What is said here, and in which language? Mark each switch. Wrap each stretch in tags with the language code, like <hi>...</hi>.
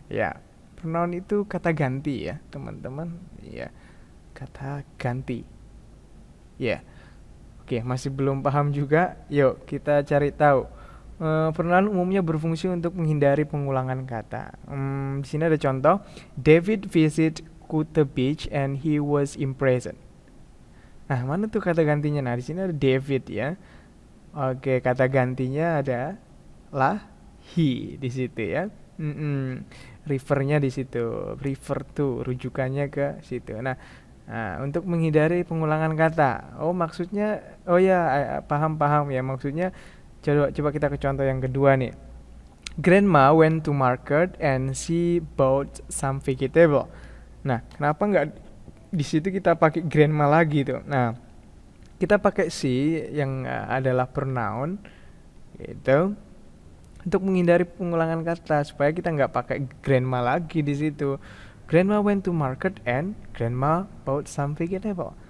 <id>Ya, pronoun itu kata ganti ya, teman-teman. Ya, kata ganti. Ya, oke, masih belum paham juga? Yuk, kita cari tahu. Pronoun umumnya berfungsi untuk menghindari pengulangan kata. Di sini ada contoh.</id> <en>David visit Kuta Beach and he was imprisoned.</en> <id>Nah, mana tuh kata gantinya? Nah, di sini ada David ya. Oke, kata gantinya ada lah he di situ ya. Refernya di situ, refer to, rujukannya ke situ. Nah, untuk menghindari pengulangan kata. Oh, maksudnya, oh ya, paham ya. Maksudnya, coba kita ke contoh yang kedua nih.</id> <en>Grandma went to market and she bought some vegetable.</en> <id>Nah, kenapa nggak di situ kita pakai grandma lagi tuh? Nah, kita pakai she yang adalah pronoun gitu untuk menghindari pengulangan kata supaya kita nggak pakai grandma lagi di situ.</id> <en>Grandma went to market and grandma bought some vegetable.</en>